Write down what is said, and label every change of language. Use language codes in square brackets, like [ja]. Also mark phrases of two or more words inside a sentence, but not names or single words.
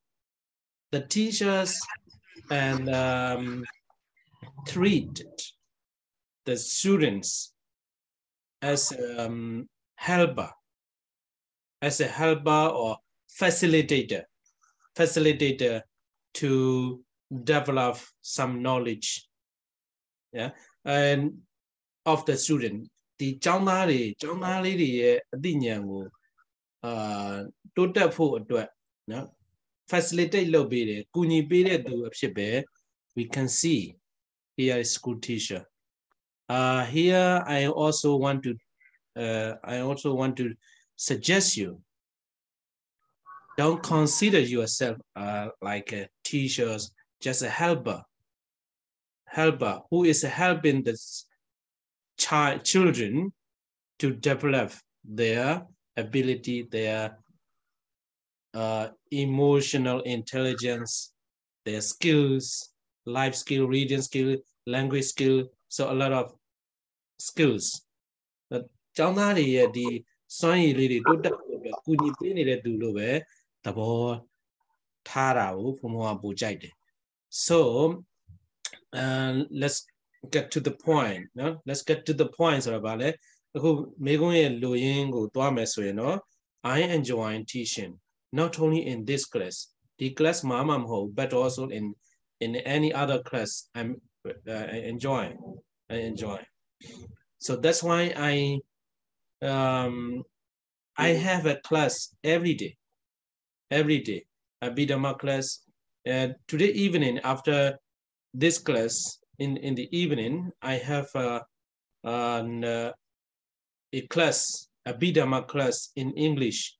[en] and treat the students as a helper or facilitator to develop some knowledge, yeah, and of the student. [my] The ကျောင်းသားလေးတွေရဲ့အသိဉာဏ်ကိုတိုးတက်ဖို့အတွက်နော် facilitate လုပ်ပေးတယ်ကူညီပေးတဲ့သူအဖြစ်ပဲ [en] we can see here is school teacher. Here I also want to suggest you don't consider yourself like a teacher, just a helper who is helping the children to develop their ability, their emotional intelligence, their skills, life skill, reading skill, language skill, so a lot of skills. [my] ကျောင်းသားတွေရဲ့ဒီစွမ်းရည်လေးတွေတိုးတက်ဖို့အတွက်ကူညီပေးနေတဲ့သူလို့ပဲသဘောထားတာကိုဘုံဘုံကပို့ကြိုက်တယ် [en] So let's get to the point, no? Let's get to the point [my] ဆိုတာဗာလဲအခုမေကွန်းရဲ့လိုရင်းကိုတွားမယ်ဆိုရင်တော့ [en] I enjoy teaching not only in this class, the class [my] မှာမှမဟုတ် [en] but also in any other class. I enjoy. So that's why I have a class every day, a Bidama class. Today evening after this class, in the evening, I have a class, a Bidama class in English.